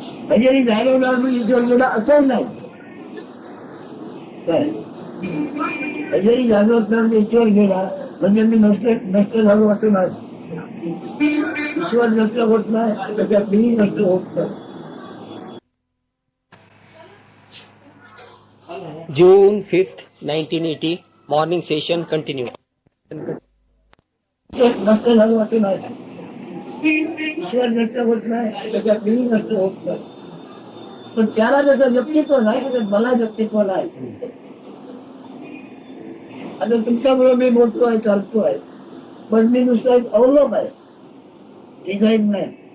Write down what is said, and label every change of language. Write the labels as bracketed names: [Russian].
[Marathi] हजेरी जाणवणार म्हणजे ईश्वर गेला असं नाही. काय हजेरी जाणवत नाही ईश्वर गेला म्हणजे मी नष्ट झालो असं नाही. ईश्वर नष्ट होत नाही त्याच्यात मी नष्ट होत नाही. [English] June 5th, 1980, morning session continued. [Marathi] नष्ट झालो असं नाही. ईश्वर नष्ट होत नाही त्याच्यात मी नष्ट होत नाही. पण त्याला त्याचं व्यक्तित्व नाही, त्याच्यात मला व्यक्तित्व नाही. आता तुमच्यामुळे मी बोलतोय चालतोय पण मी नुसतं एक अवलोक आहे, डिझाईन नाही.